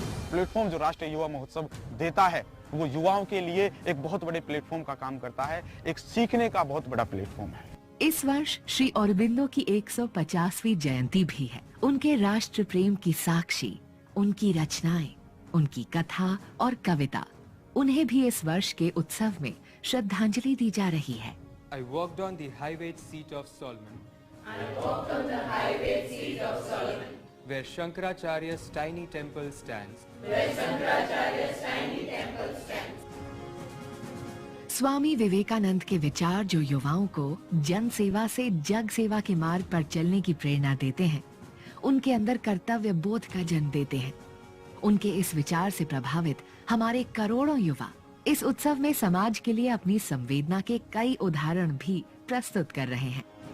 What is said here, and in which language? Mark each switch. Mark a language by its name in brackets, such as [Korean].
[Hindi] Platform जो राष्ट्रीय युवा महोत्सव देता है वो युवाओं के लिए एक बहुत बड़े प्लेटफॉर्म का काम करता है, एक सीखने का बहुत बड़ा प्लेटफॉर्म है। इस वर्ष श्री अरबिंदो की 150वीं जयंती भी है। उनके राष्ट्र प्रेम की साक्षी उनकी रचनाएं, उनकी कथा और कविता, उन्हें भी इस वर्ष के उत्सव में श्रद्धांजलि दी जा रही है। [English] I walked on the high-weight seat of Solomon, where Shankaracharya's tiny temple stands. [Hindi] Swami Vivekananda के विचार जो युवाओं को जन सेवा से जग सेवा के मार्ग पर चलने की प्रेरणा देते हैं, उनके अंदर कर्तव्य बोध का जन्म देते हैं। उनके इस विचार से प्रभावित हमारे करोड़ों युवा इस उत्सव में समाज के लिए अपनी संवेदना के कई उदाहरण भी प्रस्तुत कर रहे हैं।